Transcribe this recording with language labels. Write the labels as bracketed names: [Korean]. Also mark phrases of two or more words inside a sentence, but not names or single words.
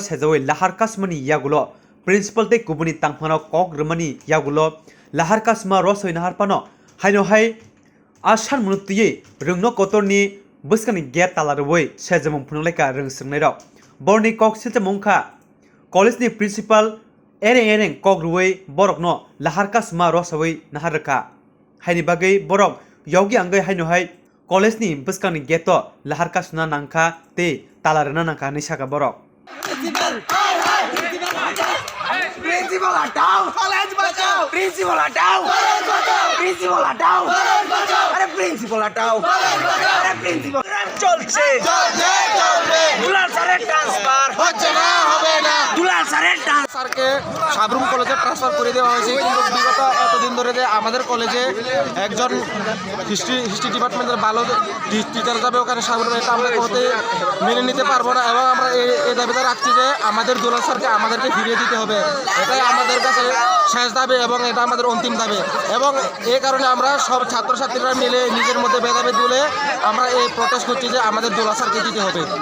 [Kok Borok] सेजावै लाहार कासमानि यागुलो प्रिंसिपल ते गुबुनि तांफानो कक रमानि यागुलो लाहार कासमा रसoi नाहारपानो हायनो हाय आसान मुनुतियै रिंनो कतनी बसकानि गेट तालारवै सेजमं फुनलायका रिं सिंगनाय रक बरनि कक सिलजमंखा कलेजनि प्रिंसिपल एरें कक रुवै बरकनो लाहार कासमा रसवै नाहारका हायनि बागै बरक यावगि आंगै हायनो हाय कलेजनि बसकानि गेट लाहार कासुना नांखा ते तालारना नांखा निसाका बरक [Hindi] प्रिंसिपल हटाओ कॉलेज बचाओ प्रिंसिपल हटाओ कॉलेज बचाओ प्रिंसिपल हटाओ कॉलेज बचाओ अरे प्रिंसिपल हटाओ कॉलेज बचाओ अरे प्रिंसिपल [Bangla] চলছে দুলাল স্যারের ট্রান্সফার হচ্ছে না হবে না দুলাল স্যারের স্যারকে সাবরুম কলেজে ট্রান্সফার করে দেওয়া হয়েছে কিন্তু বিগত এতদিন ধরে যে আমাদের কলেজে একজন [English] history department [Bangla] ভালো টিচার যাবে ওখানে সাবরুম এটা আমরা কোনোতে মেনে নিতে পারবো না এবং আমরা এই দাবিটা রাখছি যে আমাদের দুলাল স্যারকে আমাদেরকে ফিরিয়ে দিতে হবে এটাই আমাদের কাছে শেষ দাবি এবং এটা আমাদের অন্তিম দাবি এবং এই কারণে আমরা সব ছাত্রছাত্রীরা মিলে নিজের মধ্যে ভেদাভেদ তুলে আমরা এই প্রটেস্ট করছি যে আমাদের দুলাল স্যারকে দিতে হবে